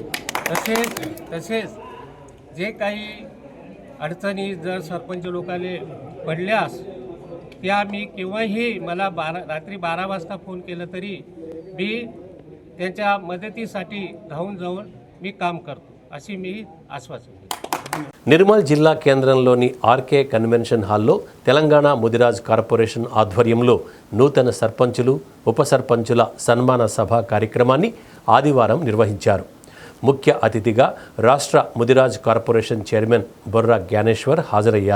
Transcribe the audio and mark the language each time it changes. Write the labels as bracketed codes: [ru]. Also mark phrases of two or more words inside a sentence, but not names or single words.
[mr] तसेच जे काही अडचणी जर सरपंच लोकांना पडल्यास त्या मी केव्हाही मला रात्री 12 वाजता फोन केलं तरी मी त्यांच्या मदतीसाठी धावून जाऊन मी काम करतो, अशी मी आश्वासन देतो. [te] నిర్మల్ జిల్లా కేంద్రంలోని ఆర్కే కన్వెన్షన్ హాల్లో తెలంగాణ ముదిరాజ్ కార్పొరేషన్ ఆధ్వర్యంలో నూతన సర్పంచులు, ఉప సర్పంచుల సన్మాన సభ కార్యక్రమాన్ని ఆదివారం నిర్వహించారు. ముఖ్య అతిథిగా రాష్ట్ర ముదిరాజ్ కార్పొరేషన్ చైర్మన్ బొర్రా జ్ఞానేశ్వర్ హాజరయ్యారు.